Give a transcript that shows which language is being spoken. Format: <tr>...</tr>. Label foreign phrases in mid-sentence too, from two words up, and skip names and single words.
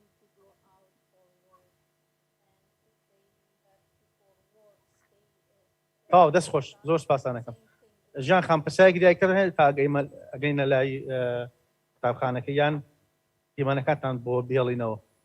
<en>to go out for work, and if they have to for work stay.</en> <ckb>دەست خۆش زۆر سپاسانەکەم. ژیان خام پرسیارێکی دیکەر هەیە تا ئەگەینە لای قوتابخانەکە یان دیمەنەکانتان بۆ بێڵینەوە؟</ckb>